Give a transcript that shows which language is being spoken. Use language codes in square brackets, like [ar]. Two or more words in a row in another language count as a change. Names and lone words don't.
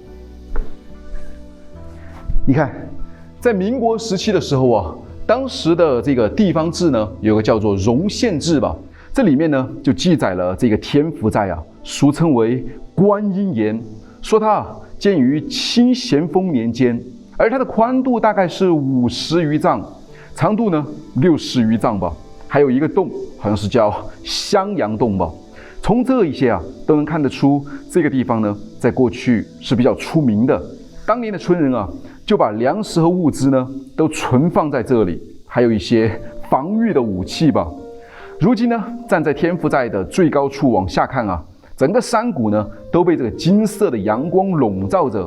[zh] 你看，在民國時期的時候啊，當時的這個地方志呢，有個叫做《榮縣志》吧。這裡面呢，就記載了這個天福寨啊，俗稱為觀音岩，說它建於清咸豐年間，而它的寬度大概是50餘丈，長度呢60餘丈吧。還有一個洞，好像是叫襄陽洞吧。從這一些啊，都能看得出這個地方呢，在過去是比較出名的。當年的村人啊，就把糧食和物資呢，都存放在這裡，還有一些防禦的武器吧。如今呢，站在天福寨的最高處往下看啊，整個山谷呢都被這個金色的陽光籠罩着。